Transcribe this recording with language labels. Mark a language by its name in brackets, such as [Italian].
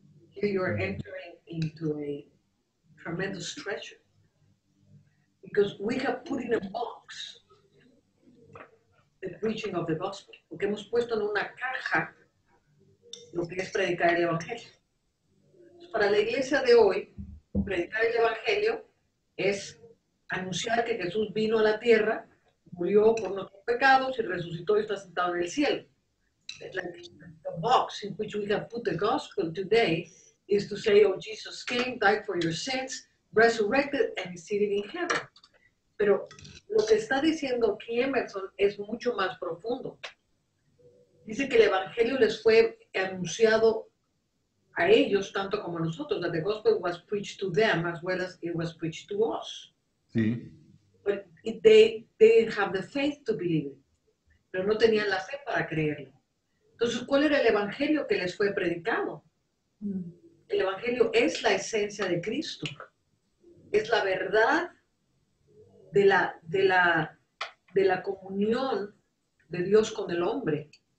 [English] Here you are entering into a tremendous treasure. Because we have put in a box the preaching of the gospel. [Spanish] Porque hemos puesto en una caja lo que es predicar el evangelio. Para la iglesia de hoy, predicar el evangelio es anunciar que Jesús vino a la tierra, murió por nuestros pecados y resucitó y está sentado en el cielo. [English] Like the box in which we have put the gospel today is to say, oh, Jesus came, died for your sins, resurrected, and is seated in heaven. [Spanish] Pero lo que está diciendo aquí Emerson es mucho más profundo. Dice que el evangelio les fue anunciado a ellos tanto como a nosotros, [English] that the gospel was preached to them as well as it was preached to us. [Spanish] Sí. [English] But they didn't have the faith to believe it. [Spanish] Pero no tenían la fe para creerlo. Entonces, ¿cuál era el evangelio que les fue predicado? El evangelio es la esencia de Cristo. Es la verdad de la comunión de Dios con el hombre.